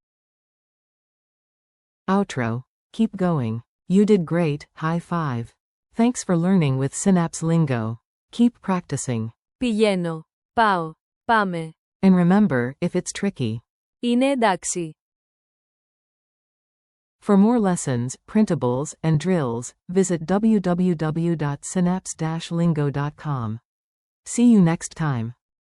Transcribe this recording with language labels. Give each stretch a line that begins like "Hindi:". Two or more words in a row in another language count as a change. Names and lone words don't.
English: Outro. Keep going. You did great, high five. Thanks for learning with Synapse Lingo. Keep practicing.
Greek: Πηγαίνω. Πάω. Πάμε.
English: And remember, if it's tricky.
Greek: Είναι εντάξει.
English: For more lessons, printables, and drills, visit www.synapse-lingo.com. See you next time.